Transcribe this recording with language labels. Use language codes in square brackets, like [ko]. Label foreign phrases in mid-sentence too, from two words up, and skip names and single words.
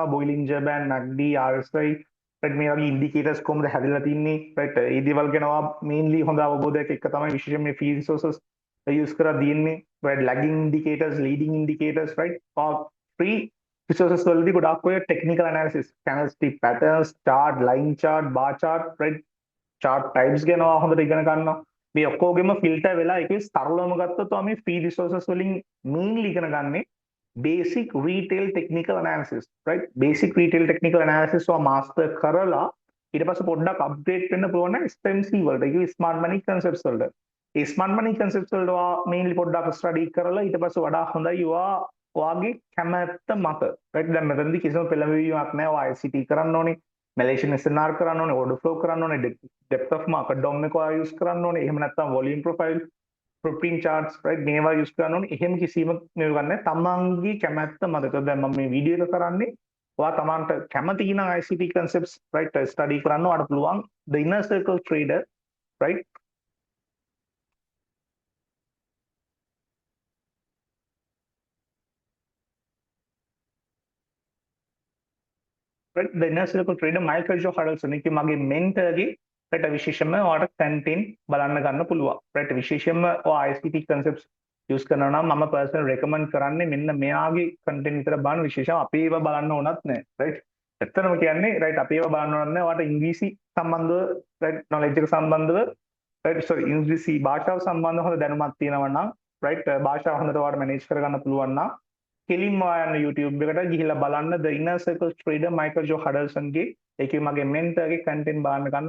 [en] Bollinger Band, MACD, RSI right [si] මේ වගේ [en] indicators [si] කොහොමද හැදලා තින්නේ [en] right [si] ඒ දේවල් ගැන ඔයා [en] mainly [si] හොඳ අවබෝධයක් එක්ක තමයි විශේෂයෙන් මේ [en] free resources use [si] කරලා දින්නේ [en] right lagging indicators, leading indicators right free resources [si] වලදී ගොඩාක් ඔය [en] technical analysis candlestick patterns, chart, line chart, bar chart right chart types [si] ගැන හොඳට ඉගෙන ගන්නවා. මේ ඔක්කොගෙම ෆිල්ටර් වෙලා ඒකේ සරලවම ගත්තොත් මේ [en] free resources [si] වලින් mainly ඉගෙන ගන්නේ [en] basic retail technical analysis right basic retail technical analysis [si] ඔය master කරලා ඊට පස්සේ පොඩ්ඩක් upgrade වෙන්න පුළුවන් නම් SMC වලට ඒක [en] smart money concepts [si] වලට ඒ [en] smart money concepts [si] වලට ඔයා mainly පොඩ්ඩක් study කරලා ඊට පස්සේ වඩා හොඳයි ඔයාගේ කැමැත්ත මත right දැන් මෙතනදී කිසිම පෙළඹවීමක් නැහැ. ඔයා ICT කරන්න ඕනේ, Malaysian SNR කරන්න ඕනේ, [en] order flow [si] කරන්න ඕනේ, [en] depth of market DOM [si] එක ඔයා use කරන්න ඕනේ. එහෙම නැත්නම් [en] volume profile, footprint charts right [si] මේවා use කරන්න ඕනේ. එහෙම කිසිම මේව ගන්න නැහැ. තමන්ගේ කැමැත්ත මත. දැන් මම මේ වීඩියෝ එක කරන්නේ ඔයා තමන්ට කැමති නම් [en] ICT concepts [si] right study කරන්න ඔයාට පුළුවන් [en] the inner circle trader right right the inner circle trader [si] Michael Joe Huddleston එක මගේ mentorගේ right විශේෂයෙන්ම ඔයාලට content බලන්න ගන්න පුළුවන් right විශේෂයෙන්ම ඔයා [en] ICT concepts [si] use කරනවා නම් මම [en] personal recommend [si] කරන්නේ මෙන්න මෙයාගේ content විතර බලන්න. විශේෂයෙන් අපේ ඒවා බලන්න ඕනත් නැහැ right ඇත්තටම කියන්නේ right අපේ ඒවා බලන්න ඕනත් නැහැ. ඔයාලට ඉංග්‍රීසි සම්බන්ධව right knowledge එක සම්බන්ධව [en] right sorry [si] ඉංග්‍රීසි භාෂාව සම්බන්ධව හොඳ දැනුමක් තියෙනවා නම් right භාෂාව හොඳට ඔයාලට manage කරගන්න පුළුවන් නම් කෙලින්ම යන්න YouTube එකට ගිහිල්ලා බලන්න The Inner Circle Trader Michael Joe Huddleston ගේ ඒකේ මගේ mentorගේ content බලන්න ගන්න.